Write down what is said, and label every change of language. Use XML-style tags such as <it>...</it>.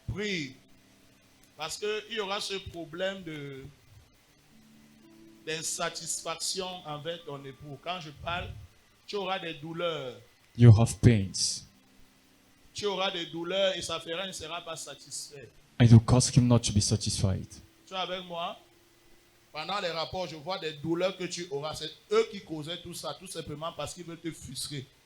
<fr>prie. Parce qu'il y aura ce problème d'insatisfaction envers ton époux. Quand je parle, tu auras des douleurs.</fr> <en>You have pains.</en> <fr>Tu auras des douleurs et ça fera, il ne sera pas satisfait.</fr> <en>And you cause him not to be satisfied.</en> <fr>Tu es avec moi? Pendant les rapports, je vois des douleurs que tu auras. C'est eux qui causaient tout ça, tout simplement parce qu'ils veulent te frustrer.</fr>